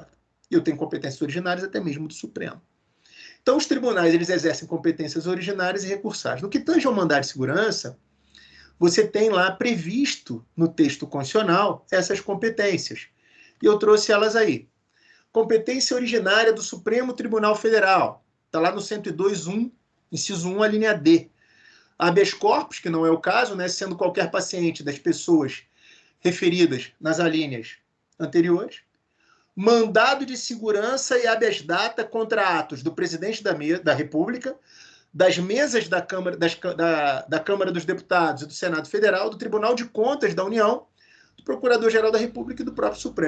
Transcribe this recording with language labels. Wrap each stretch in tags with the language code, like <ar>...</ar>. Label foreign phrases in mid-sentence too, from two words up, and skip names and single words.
<pt>E eu tenho competências originárias até mesmo do Supremo. Então, os tribunais, eles exercem competências originárias e recursais. No que tange ao mandado de segurança, você tem lá previsto no texto constitucional essas competências. E eu trouxe elas aí. Competência originária do Supremo Tribunal Federal. Está lá no 102.1, inciso 1, a linha D.</pt> <la>Habeas corpus,</la> <pt>que não é o caso, né, sendo qualquer paciente das pessoas referidas nas alíneas anteriores. Mandado de segurança e</pt> <la>habeas data</la> <pt>contra atos do presidente da República, das mesas da Câmara, da Câmara dos Deputados e do Senado Federal, do Tribunal de Contas da União, do Procurador-Geral da República e do próprio Supremo.</pt>